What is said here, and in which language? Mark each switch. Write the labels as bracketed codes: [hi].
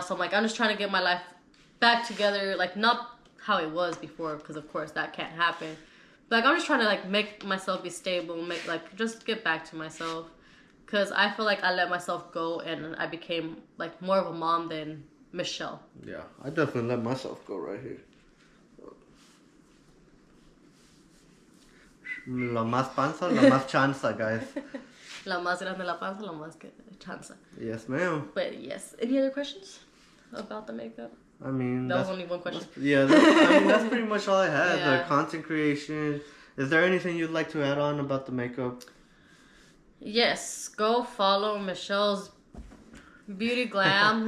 [en] So I'm like, I'm just trying to get my life back together. Like not how it was before, because of course that can't happen. But like I'm just trying to like make myself be stable, just get back to myself. Because I feel like I let myself go and I became like more of a mom than Michelle. Yeah, I definitely let myself go right here. [es] La más panza, la más chanza, guys. La más grande la panza, la más chanza. [en] Yes, ma'am. But yes. Any other questions about the makeup? I mean, That was only one question. That's pretty much all I had. Yeah. The content creation. Is there anything you'd like to add on about the makeup? Yes, go follow Michelle's Beauty Glam.